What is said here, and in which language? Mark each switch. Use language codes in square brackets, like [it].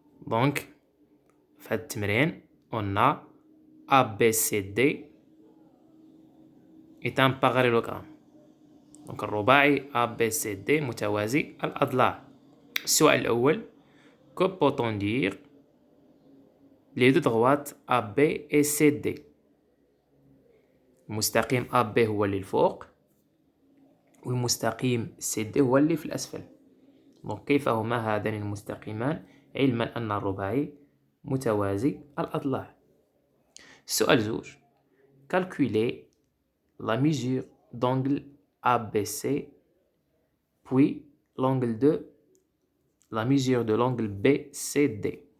[ar] في هذا التمرين [fr] on a ABCD est un parallélogramme. [ar] الرباعي ABCD متوازي الأضلاع. السؤال الأول: [fr] que peut-on dire les deux droites AB et CD؟ [ar] المستقيم AB هو اللي الفوق والمستقيم CD هو اللي في الأسفل. كيف هما هذان المستقيمان علما أن الرباعي متوازي الأضلاع؟ السؤال زوج: [fr] calculer la mesure d'angle ABC puis l'angle de la mesure de l'angle BCD.